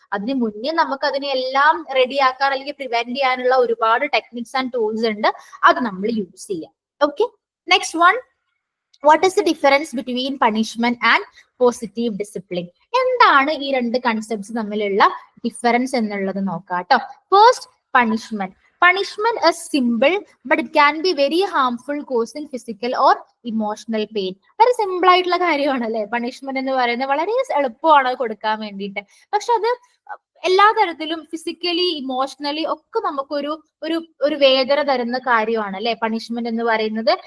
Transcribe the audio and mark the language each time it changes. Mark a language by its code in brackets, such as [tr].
[ml] അതിന് മുന്നേ നമുക്ക് അതിനെല്ലാം റെഡിയാക്കാൻ അല്ലെങ്കിൽ പ്രിവെന്റ് ചെയ്യാനുള്ള ഒരുപാട് ടെക്നിക്സ് ആൻഡ് ടൂൾസ് ഉണ്ട്. അത് നമ്മൾ യൂസ് ചെയ്യാം. [en] Okay. Next one, what is the difference between punishment and positive discipline? [ml] എന്താണ് ഈ രണ്ട് കൺസെപ്റ്റ്സ് തമ്മിലുള്ള ഡിഫറൻസ് എന്നുള്ളത് നോക്കാം കേട്ടോ. [en] First, punishment. Punishment is simple, but it can be very harmful, causing physical or emotional pain. [ml] വളരെ simple ആയിട്ടുള്ള കാര്യമാണ് അല്ലെ പണിഷ്മെന്റ് എന്ന് പറയുന്നത്. വളരെ എളുപ്പമാണ് കൊടുക്കാൻ വേണ്ടിയിട്ട്. പക്ഷെ അത് എല്ലാ തരത്തിലും ഫിസിക്കലി ഇമോഷണലി ഒക്കെ നമുക്കൊരു ഒരു വേദന തരുന്ന കാര്യമാണ് അല്ലെ പണിഷ്മെന്റ് എന്ന് പറയുന്നത്.